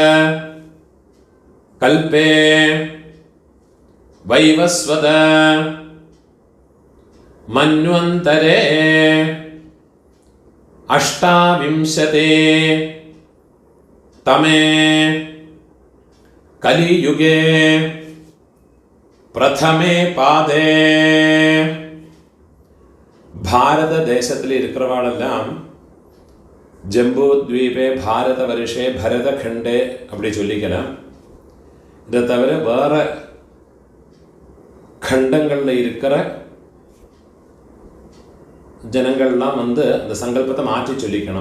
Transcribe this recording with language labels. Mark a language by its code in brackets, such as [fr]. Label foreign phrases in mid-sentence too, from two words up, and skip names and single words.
[sa] कल्पे वैवस्वत मन्वन्तरे अष्टाविंशते तमे कलियुगे प्रथमे पादे भारत [ta] தேசத்தில் இருக்கிறவாளெல்லாம் [sa] जम्बु द्वीपे भारत वर्षे भरतखण्डे [ta] அப்படி சொல்லிக்கலாம். இதை தவிர வேற கண்டங்களில் இருக்கிற ஜனங்கள்லாம் அந்த சங்கல்பத்தை மாற்றி சொல்லிக்கணும்.